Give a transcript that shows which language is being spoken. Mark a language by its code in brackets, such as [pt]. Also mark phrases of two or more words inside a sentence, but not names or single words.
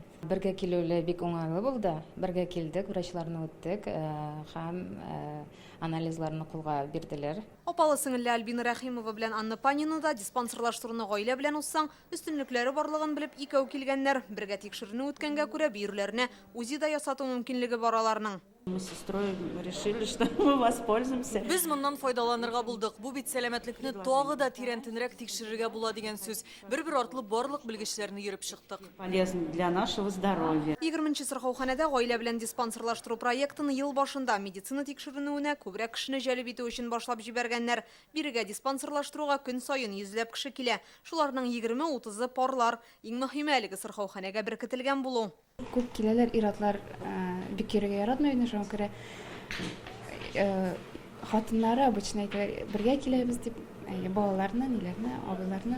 [tt] Бергә килүле бик уңайлы булды. Бергә килдек, врачларны үттек һәм анализларны кулга бирделәр. Апалы сеңелле Альбина Рәхимова белән Анна Панина да диспансерлаштыруны гаилә белән уссаң, өстенлекләре барлыгын белеп икәү килгәннәр. Бергә тикшерүне үткәнгә күрә биюләренә УЗИ да ясату мөмкинлеге бар аларның. [ru] Мы с сестрой решили, что мы воспользуемся. [tt] Без моннан файдаланырга булдык. Бу бит сәламәтлекне тагы да тирәнтенрәк тикшерергә була дигән сүз. Бер-бер артлы барлык белгечләрне йөреп чыктык. [ru] Полезно для нашего здоровья. [tt] 20-нче сырхауханәдә гаилә белән диспансерлаштыру проектын ел башында медицина тикшеренүенә күбрәк кешене җәлеп итү өчен башлап җибәргәннәр. Бирегә диспансерлаштыруга көн саен йөзләп кеше килә. Шуларның 20-30-ы парлар. Иң мөһиме әлеге сырхауханәгә беркетелгән булу. Күп киләләр ир-атлар бик йөрергә яратмый, шуңа күрә хатыннары обычно бергә киләбез дип, балаларны, ниләрне, абыйларны.